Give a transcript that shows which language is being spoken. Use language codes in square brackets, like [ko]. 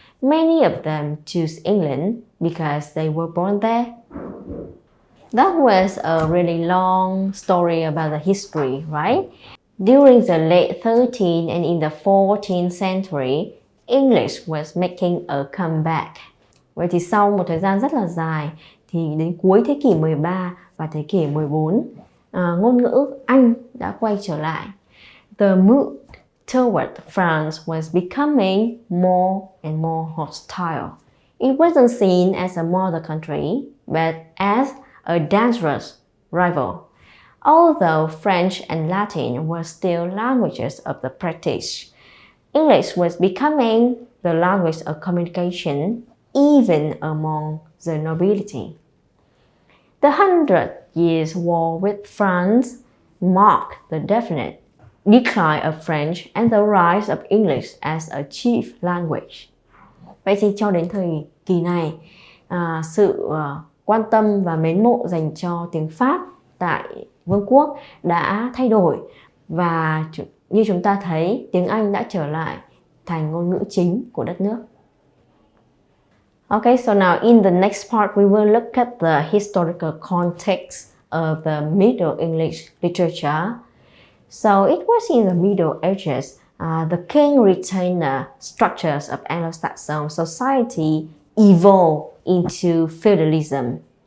[en] Many of them choose England because they were born there. That was a really long story about the history, right? During the late 13th and in the 14th century, English was making a comeback. [vi] Vậy thì sau một thời gian rất là dài, thì đến cuối thế kỷ 13 và thế kỷ 14, ngôn ngữ Anh đã quay trở lại. [en] The mood toward France was becoming more and more hostile. It wasn't seen as a mother country, but as a dangerous rival. Although French and Latin were still languages of the British, English was becoming the language of communication even among the nobility. The Hundred Years' War with France marked the definite decline of French and the rise of English as a chief language. [vi] Vậy thì cho đến thời kỳ này, sự quan tâm và mến mộ dành cho tiếng Pháp tại Vương quốc đã thay đổi, và như chúng ta thấy, tiếng Anh đã trở lại thành ngôn ngữ chính của đất nước. [en] Okay, so now in the next part we will look at the historical context of the Middle English literature. So it was in the Middle Ages, the king retainer structures of Anglo-Saxon society evolved into feudalism.